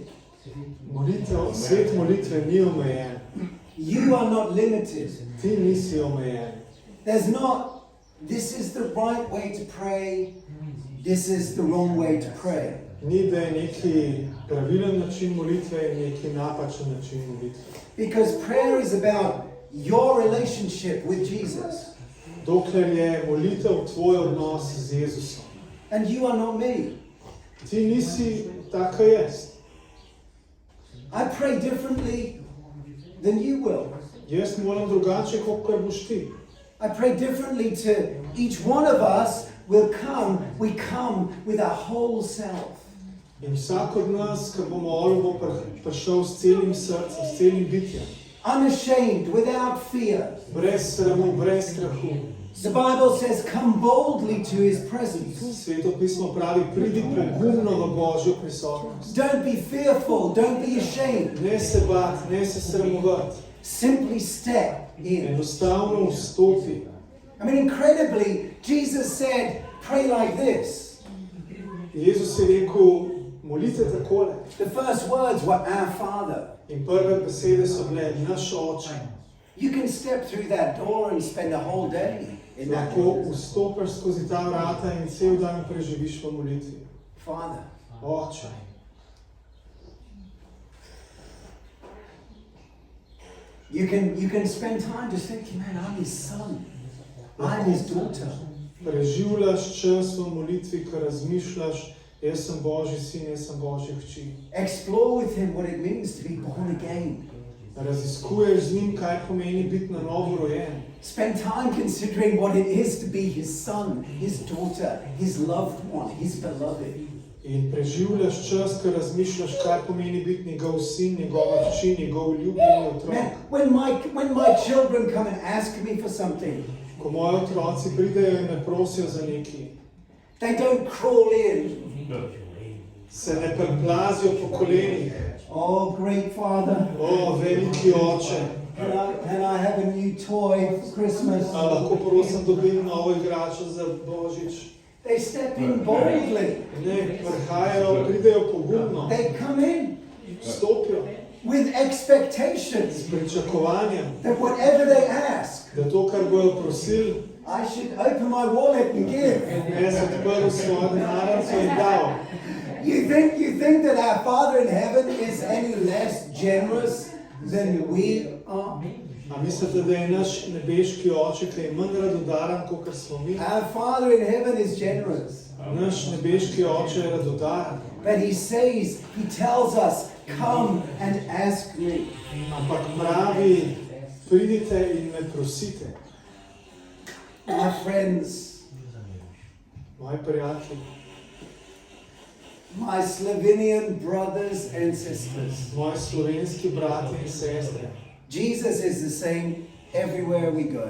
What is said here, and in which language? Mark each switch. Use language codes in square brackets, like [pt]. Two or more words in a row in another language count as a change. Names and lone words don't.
[sl] molitev, svet molitve ni omejen. [en] You are not limited. [sl] Ti nisi omejen. [en] There's not, this is the right way to pray, this is the wrong way to pray. [sl] Ni, da je neki pravilen način molitve in neki napačen način molitve. [en] Because prayer is about your relationship with Jesus. [sl] Dokler je molitev tvoj odnos z Jezusom. [en] And you are not me. [sl] Ti nisi taka jaz. [en] I pray differently than you will. [sl] Jaz moram drugače, kot kar boš ti. [en] I pray differently to each one of us will come, we come with our whole self. [sl] In vsak od nas, ki bo molil, bo prišel s celim srcem, s celim bitjem. [en] Unashamed, without fear. [sl] Brez sramu, brez strahu. [en] The Bible says, come boldly to His presence. [sl] Sveto pismo pravi, pridi pogumno v Božjo prisotnost. [en] Don't be fearful, don't be ashamed. [sl] Ne se bat, ne se sramovati. [en] Simply step in. [sl] Enostavno vstopi. [en] I mean, incredibly, Jesus said, pray like this. [sl] Jezus je rekel, molite takole. [en] The first words were, our Father. [sl] In prve besede so bile, naš Oče. [en] You can step through that door and spend a whole day in that [sl] Lahko [en] place. [sl] vstopiš skozi ta vrata in cel dan preživiš v molitvi. [en] Father. [sl] Oče. [en] You can spend time just thinking, man, I'm His son. I'm His daughter. [sl] Preživljaš čas v molitvi, ko razmišljaš, jaz sem Božji sin, jaz sem Božja hči. [en] Explore with Him what it means to be born again. [sl] Raziskuješ z njim, kaj pomeni biti na novo rojen. [en] Spend time considering what it is to be His son, His daughter, His loved one, His beloved. [sl] In preživljaš čas, ko razmišljaš, kaj pomeni biti njegov sin, njegova hči, njegov ljubljeni otrok. [en] Man, when my children come and ask me for something, [sl] Ko moji otroci pridejo in me prosijo za nekaj, [en] they don't crawl in. [sl] se ne preplazijo po kolenih. [en] Oh, great Father, [sl] O, veliki Oče, [en] can I have a new toy for Christmas? [sl] a lahko prosim dobim novo igračo za Božič? [en] They step in boldly. [sl] Ne, prihajajo, pridejo pogumno, [en] They come in [sl] vstopijo [en] with expectations [sl] s pričakovanjem, [en] that whatever they ask, [sl] da to, kar bojo prosili, [en] I should open my wallet and give. [sl] jaz odprl svojo denarnico in dal. [en] You think that our Father in heaven is any less generous than we are? [sl] A mislite, da je naš nebeški Oče kaj manj radodaren, kot smo mi? [en] Our Father in heaven is generous. [sl] Naš nebeški Oče je radodaren, [en] But He says, He tells us, come and ask me. [sl] ampak pravi, pridite in me prosite. [en] My friends, [sl] Moji prijatelji, [en] my Slovenian brothers and sisters, [sl] moji slovenski brati in sestre, [en] Jesus is the same everywhere we go.